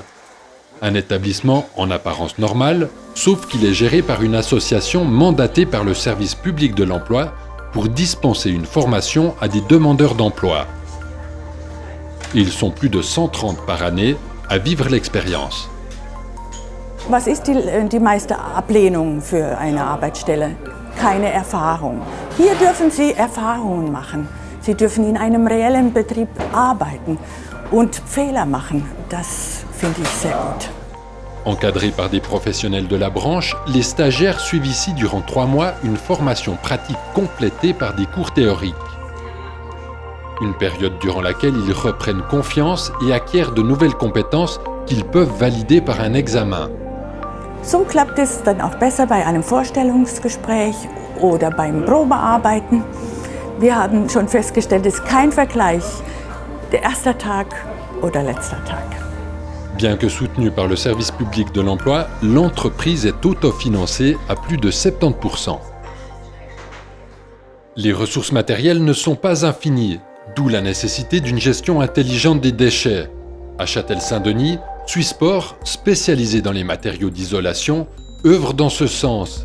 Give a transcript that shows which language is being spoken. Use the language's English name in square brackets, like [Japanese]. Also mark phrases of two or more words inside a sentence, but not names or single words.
[French] Un établissement en apparence normal, sauf qu'il est géré par une association mandatée par le service public de l'emploi pour dispenser une formation à des demandeurs d'emploi. Ils sont plus de 130 par année à vivre l'expérience. [German] Was ist die meiste Ablehnung für eine Arbeitsstelle? Keine Erfahrung. Hier dürfen Sie Erfahrungen machen. Sie dürfen in einem reellen Betrieb arbeiten und Fehler machen. Das finde ich sehr gut. [French] Encadrés par des professionnels de la branche, les stagiaires suivent ici durant 3 mois une formation pratique complétée par des cours théoriques. Une période durant laquelle ils reprennent confiance et acquièrent de nouvelles compétences qu'ils peuvent valider par un examen. [German] So klappt es dann auch besser bei einem Vorstellungsgespräch oder beim Probearbeiten. Wir haben schon festgestellt, es ist kein Vergleich, der erste Tag oder letzter Tag. [French] Bien que soutenue par le service public de l'emploi, l'entreprise est autofinancée à plus de 70%. Les ressources matérielles ne sont pas infinies, d'où la nécessité d'une gestion intelligente des déchets. À Châtel-Saint-Denis, Swissport, spécialisé dans les matériaux d'isolation, œuvre dans ce sens.